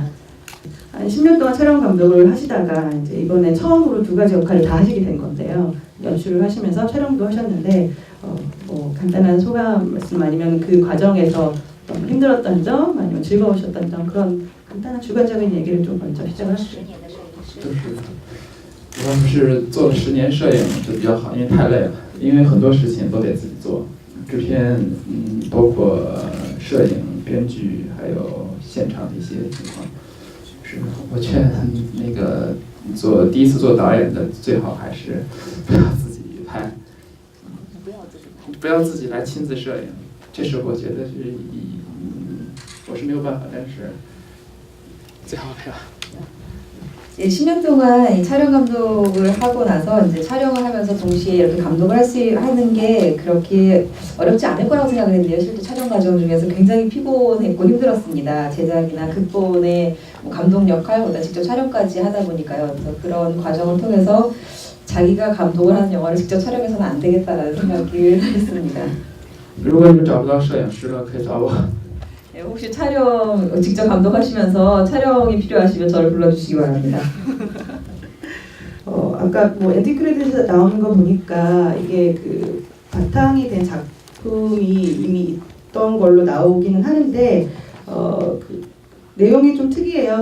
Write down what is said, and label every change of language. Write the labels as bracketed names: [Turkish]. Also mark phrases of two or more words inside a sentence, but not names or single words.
[Korean] 한 10년 동안 촬영 감독을 하시다가 이제 이번에 처음으로 2가지 역할을 다 하시게 된 건데요. 연출을 하시면서 촬영도 하셨는데 간단한 소감 말씀 아니면 그 과정에서 힘들었던 점 아니면 즐거우셨던 점 그런 간단한 주관적인 얘기를 좀 먼저 시작을 하시죠. [Chinese] 我要是做了10年摄影就比较好，因为太累了，因为很多事情都得自己做，制片，包括摄影、编剧，还有现场的一些情况。是我劝那个第一次做导演的，最好还是不要自己拍，不要自己来亲自摄影。这是我觉得是我是没有办法，但是最好不要。 [Korean] 10년 동안 촬영 감독을 하고 나서 이제 촬영을 하면서 동시에 이렇게 감독을 하는 게 그렇게 어렵지 않을 거라고 생각을 했는데요. 실제 촬영 과정 중에서 굉장히 피곤했고 힘들었습니다. 제작이나 극본의 감독 역할보다 직접 촬영까지 하다 보니까요. 그래서 그런 과정을 통해서 자기가 감독을 하는 영화를 직접 촬영해서는 안 되겠다라는 생각을 했습니다. [Chinese] 如果你们找不到摄影师了，可以找我。 [Korean] 혹시 촬영 직접 감독하시면서 촬영이 필요하시면 저를 불러주시기 바랍니다. 아까 엔딩 크레딧에서 나오는 거 보니까 이게 바탕이 된 작품이 이미 있던 걸로 나오기는 하는데 내용이 좀 특이해요.